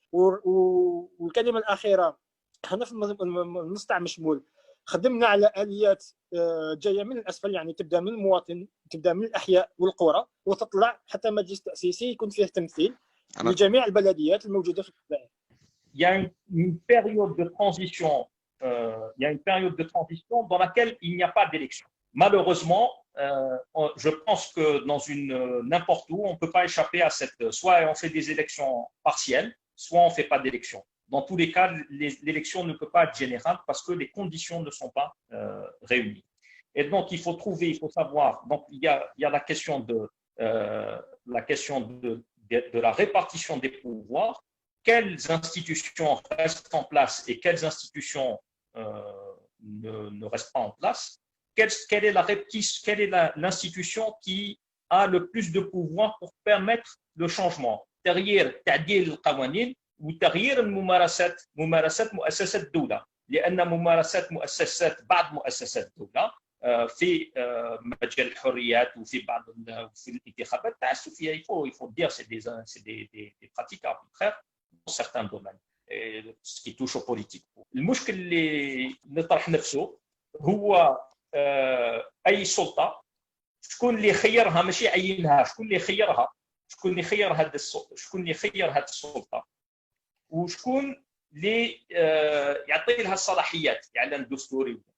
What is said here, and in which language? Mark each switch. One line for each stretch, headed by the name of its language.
Arabic: والكلمه الاخيره، حنا في النص تاع مشمول خدمنا على اليات جايه من الاسفل، يعني تبدا من المواطن، تبدا من الاحياء والقرى وتطلع حتى مجلس تاسيسي يكون فيه تمثيل لجميع البلديات الموجوده في الجزائر.
French: Il y a une période de transition, il y a une période de transition dans laquelle il n'y a pas d'élection. Malheureusement, je pense que dans n'importe où, on ne peut pas échapper à cette. Soit on fait des élections partielles, soit on ne fait pas d'élections. Dans tous les cas, l'élection ne peut pas être générale parce que les conditions ne sont pas réunies. Et donc, il faut trouver, il faut savoir. Donc, il y a la question de la répartition des pouvoirs. Quelles institutions restent en place et quelles institutions ne restent pas en place. Quelle est l'institution qui a le plus de pouvoir pour permettre le changement.
Arabic: تغيير تعديل القوانين وتغيير الممارسات، ممارسات مؤسسات الدولة، لأن ممارسات بعض مؤسسات الدولة في مجال الحريات وفي بعض في الانتخابات التعسفية.
French: il faut dire c'est des pratiques arbitraires dans certains domaines, ce qui touche au politique.
Arabic: المشكل اللي نطرح نفسه هو اي سلطه شكون اللي خيرها، ماشي عينها، شكون اللي خيرها، شكون اللي خير هذه السلطه، شكون اللي خير هذه السلطه، وشكون اللي يعطي لها الصلاحيات اعلان دستوري.